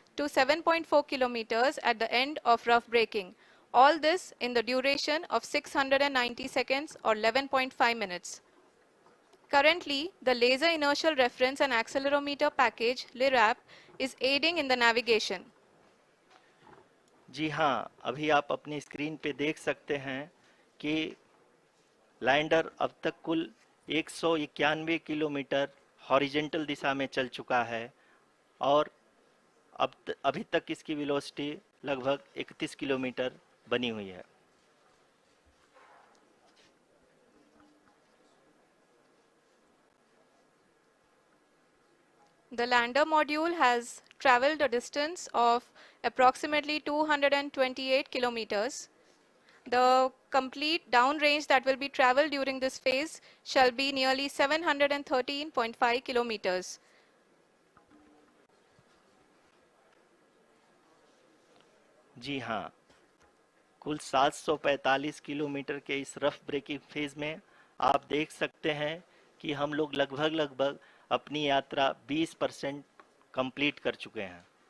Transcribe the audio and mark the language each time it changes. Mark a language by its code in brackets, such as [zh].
[en] to 7.4 kilometers at the end of rough braking. All this in the duration of 690 seconds or 11.5 minutes. Currently, the Laser Inertial Reference and Accelerometer package (LIRAP) is aiding in the navigation. [hi] जी हाँ, अभी आप अपनी screen पे देख सकते हैं कि lander अब तक कुल 191 किलोमीटर हॉरिजेंटल दिशा में चल चुका है और अभी तक इसकी वेलोसिटी लगभग 31 किलोमीटर बनी हुई है। [en] The lander module has traveled a distance of approximately 228 kilometers. The complete downrange that will be traveled during this phase shall be nearly 713.5 kilometers. [hi] जी हाँ, कुल 745 किलोमीटर के इस रफ ब्रेकिंग फेज में आप देख सकते हैं कि हम लोग लगभग अपनी यात्रा 20% कंप्लीट कर चुके हैं।